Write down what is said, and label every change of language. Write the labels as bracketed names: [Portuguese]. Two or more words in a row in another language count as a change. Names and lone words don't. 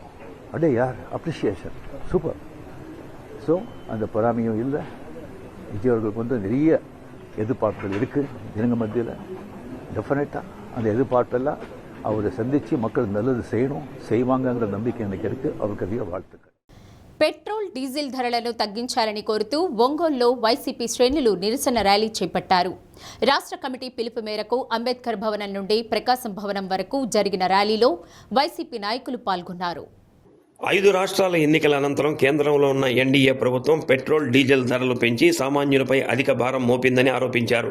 [Tamil] அடே யார் அப்ரிஷியேஷன் சூப்பர். ஸோ அந்த பொறாமையும் இல்லை. விஜய் அவர்களுக்கு வந்து நிறைய எதிர்பார்ப்புகள் இருக்குது ஜனங்க மத்தியில். டெஃபினட்டாக அந்த எதிர்பார்ப்பெல்லாம் அவரை சந்தித்து மக்கள் நல்லது செய்வாங்கங்கிற நம்பிக்கை எனக்கு இருக்குது. அவருக்கு அதிக வாழ்த்துக்கள். [Telugu] పెట్రోల్ డీజిల్ ధరలను తగ్గించాలని కోరుతూ ఒంగోలులో వైసీపీ శ్రేణులు నిరసన ర్యాలీ చేపట్టారు. రాష్ట్ర కమిటీ పిలుపు మేరకు అంబేద్కర్ భవనం నుండి ప్రకాశం భవనం వరకు జరిగిన ర్యాలీలో వైసీపీ నాయకులు పాల్గొన్నారు. 5 రాష్ట్రాల ఎన్నికల అనంతరం కేంద్రంలో ఉన్న ఎన్డీఏ ప్రభుత్వం పెట్రోల్ డీజిల్ ధరలు పెంచి సామాన్యులపై అధిక భారం మోపిందని ఆరోపించారు.